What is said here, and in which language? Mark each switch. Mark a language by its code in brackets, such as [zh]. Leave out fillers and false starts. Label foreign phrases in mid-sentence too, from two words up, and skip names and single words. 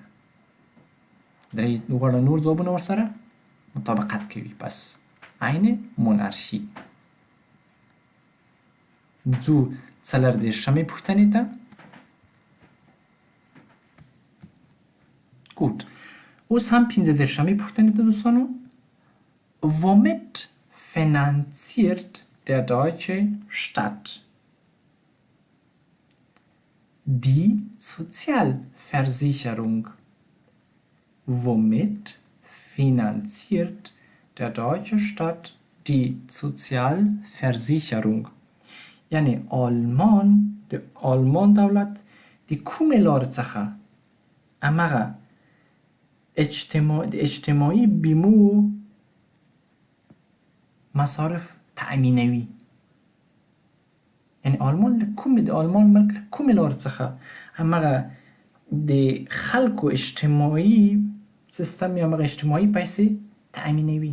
[ps] درې غوړه نور ځوابونه ورسره مطابقت کوي. پس [de] eine Monarchie. [ps] ځو 34 پوښتنې ته. Gut. اوس هم 35 پوښتنې ته دوستانو. [de] Womit finanziert der deutsche Staat die Sozialversicherung? Womit finanziert der deutsche Staat die Sozialversicherung? [ps] یعنی د آلمان دولت د کومې لارې څخه همغه د اجتماعي بیمو مصارف تأمینوي. یعنی د آلمان ملک له کومې لارې څخه همغه د خلکو اجتماعي سیستم یا همغه اجتماعي پیسې تأمینوي.